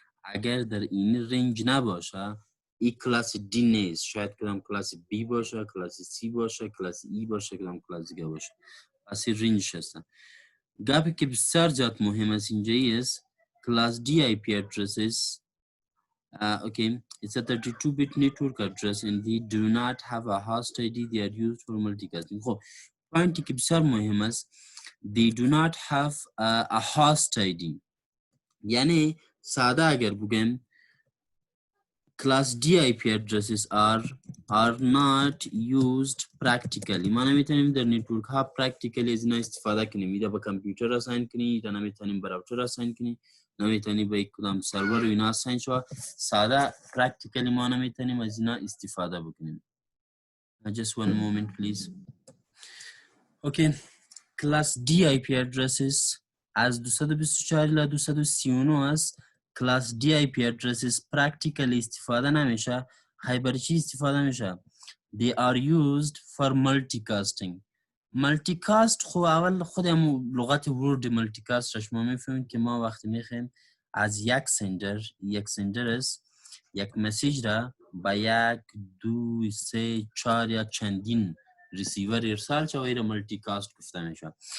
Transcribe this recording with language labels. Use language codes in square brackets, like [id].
[fa] اگر در این رنج نباشه، این کلاس دی نیست. شاید کدام کلاس بی باشه، کلاس سی باشه، کلاس ای باشه، کدام کلاس دیگه باشه. پس این رنج هستن. گپی که بسیار زیاد مهم است اینجا است کلاس دی آی پی ادرسز. [en] Okay, it's a 32-bit network address and they do not have a host ID. They are used for multicasting. [fa] خب پوینتی که بسیار مهم است [en] they do not have a host ID. [fa] یعنی ساده اگر بگم [en] class D IP addresses are not used practically. [fa] ما نمیتونیم در نتورک ها practically از اینا استفاده کنیم. اینا با کامپیوتر اساین کنی، اینا نمیتونیم با راوتر اساین کنی، نمیتونیم با کدام سرور و اینا اساین شو. ساده practically ما نمیتونیم از اینا استفاده بکنیم. [en] Just one moment please. Okay, class D IP addresses [fa] از 224 الی 239 است. کلاس دی آی پی ادرسز پرکتیکلی استفاده نمیشه. برای چی استفاده میشه؟ [en] they are used for multicasting. [fa] مالتیکاست خب اول خودم لغت ورد مالتیکاست را شما میفهمید که ما وقتی میخوایم از یک سندر است یک مسیج را با 1 2 3 4 یا چندین ریسیور ارسال شود را مالتیکاست گفته میشه.